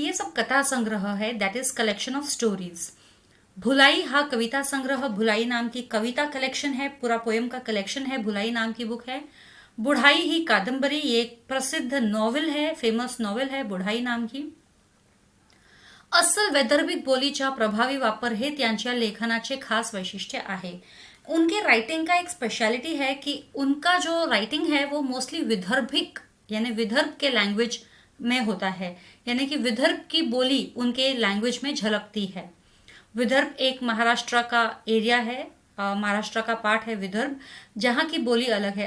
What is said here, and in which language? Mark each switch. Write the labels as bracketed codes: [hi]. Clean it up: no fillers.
[hi] ये सब कथा संग्रह है, [en] That is collection of stories. [mr] भुलाई हा कविता संग्रह, [hi] भुलाई नाम की कविता कलेक्शन है, पूरा पोएम का कलेक्शन है, भुलाई नाम की बुक है। [mr] बुढ़ाई ही कादंबरी, [hi] ये एक प्रसिद्ध नॉवेल है, फेमस नॉवेल है बुढ़ाई नाम की। [mr] अस्सल वैदर्भिक बोलीचा प्रभावी वापर हे त्यांच्या लेखनाचे खास वैशिष्ट्य आहे। [hi] उनके राइटिंग का एक स्पेशलिटी है कि उनका जो राइटिंग है वो मोस्टली विदर्भिक यानी विदर्भ के लैंग्वेज में होता है, यानी कि विदर्भ की बोली उनके लैंग्वेज में झलकती है। विदर्भ एक महाराष्ट्र का एरिया है, महाराष्ट्र का पार्ट है विदर्भ, जहाँ की बोली अलग है।